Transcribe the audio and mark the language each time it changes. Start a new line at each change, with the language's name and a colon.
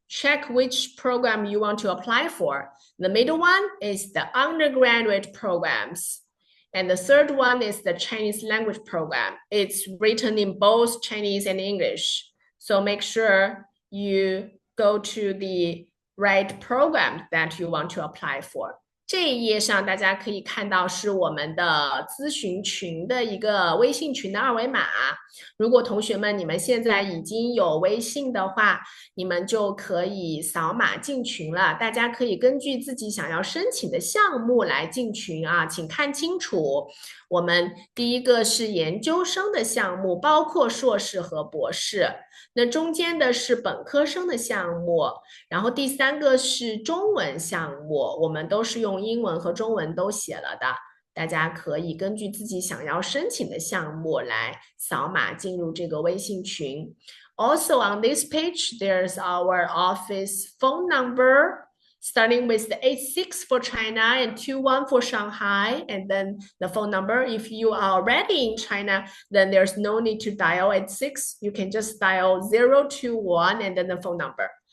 English: Check which program you want to apply for. The middle one is the undergraduate programs. And the third one is the Chinese language program. It's written in both Chinese and English. So make sure you go to the right program that you want to apply for.
Chinese: 这一页上大家可以看到是我们的咨询群的一个微信群的二维码。如果同学们你们现在已经有微信的话，你们就可以扫码进群了。大家可以根据自己想要申请的项目来进群啊，请看清楚。我们第一个是研究生的项目，包括硕士和博士。那中间的是本科生的项目，然后第三个是中文项目，我们都是用英文和中文都写了的，大家可以根据自己想要申请的项目来扫码进入这个微信群。
English: Also on this page, there's our office phone number, starting with the 86 for China and 21 for Shanghai, and then the phone number. If you are already in China, then there's no need to dial 86. You can just dial 021 and then the phone number.